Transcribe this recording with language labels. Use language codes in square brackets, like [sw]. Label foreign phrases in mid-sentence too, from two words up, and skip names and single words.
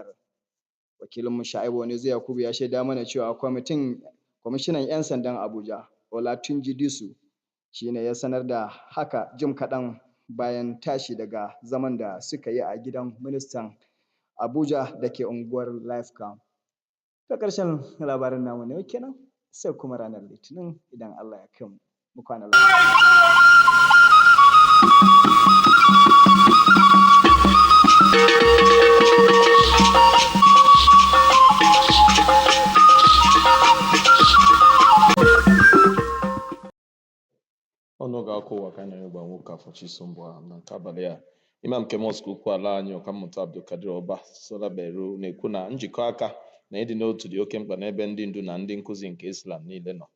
[ha] Wakilinmu Sha'ibu Wanizu Yakubu ya shaida mana cewa kwamishinan 'yan sandan Abuja Olatunji Disu shi ne ya sanar da haka jim kaɗan bayan tashi daga zaman da suka yi a gidan ministan Abuja da ke unguwar Life Camp. Ta ƙarshen labarin namu ne kenan sai kuma ranar Litinin idan Allah ya kai mu kwana lafiya. [ig] ọnụ ga-akụwa ka anyị gba nwoke afọ Chisombo na nke abalị a Imam nke mọskụ ukwu ala anyị Ọkammụta Abdulkadir Oba Solaberu na-ekwu na njikọ aka na ịdị n'otu dị oke mkpa n'ebe ndị ndu na ndị nkụzi nke Islam niile nọ.